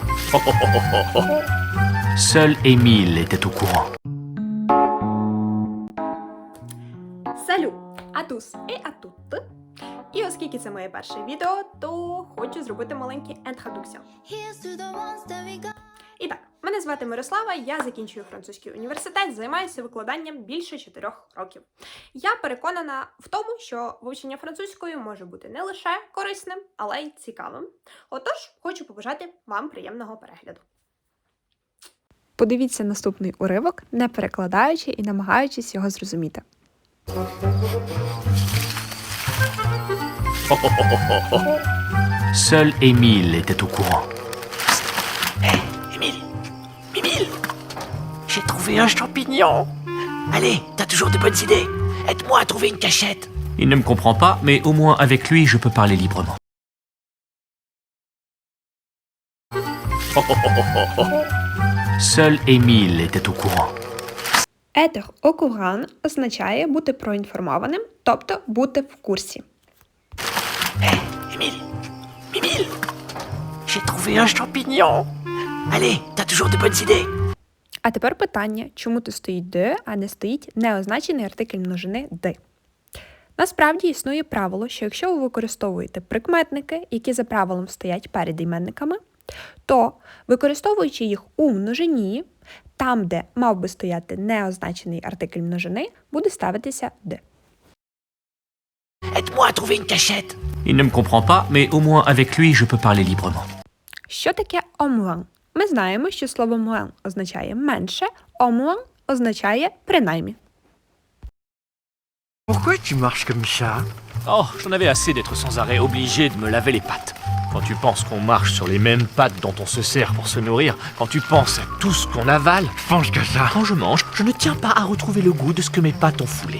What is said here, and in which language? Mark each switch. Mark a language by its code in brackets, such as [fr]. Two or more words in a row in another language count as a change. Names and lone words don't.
[fr] Seul Émile était au courant. Salut à tous і а toutes. [uk] І оскільки це моє перше відео, то хочу зробити маленьку інтродукцію. І так, мене звати Мирослава, я закінчую французький університет, займаюся викладанням більше 4 років. Я переконана в тому, що вивчення французької може бути не лише корисним, але й цікавим. Отож, хочу побажати вам приємного перегляду. Подивіться наступний уривок, не перекладаючи і намагаючись його зрозуміти. [fr] Seul Émile était au courant. Hé, Émile! Mimile! J'ai trouvé un champignon! Allez, t'as toujours de bonnes idées! Aide-moi à trouver une cachette! Il ne me comprend pas, mais au moins avec lui, je peux parler librement. Seul Émile était au courant. Être au courant [uk] означає бути проінформованим, тобто бути в курсі. [fr] Hé, Émile! Mimile! J'ai trouvé un champignon! Allez, t'as toujours de bonnes idées! [uk] А тепер питання, чому тут стоїть «de», а не стоїть неозначений артикль множини «de». Насправді існує правило, що якщо ви використовуєте прикметники, які за правилом стоять перед іменниками, то, використовуючи їх у множині, там, де мав би стояти неозначений артикль множини, буде ставитися «de». [fr] Aide-moi à trouver une cachette! Il ne me comprend pas, mais au moins avec lui, je peux parler librement. [uk] Що таке [fr] «au moins»? [uk] Ми знаємо, що слово «moins» означає «менше», [fr] «au moins» [uk] означає «принаймні». [fr] Pourquoi tu marches comme ça? Oh, j'en avais assez d'être sans arrêt obligé de me laver les pattes. Quand tu penses qu'on marche sur les mêmes pattes dont on se sert pour se nourrir, quand tu penses à tout ce qu'on avale, Pense qu'à ça. quand je mange, je ne tiens pas à retrouver le goût de ce que mes pattes ont foulé.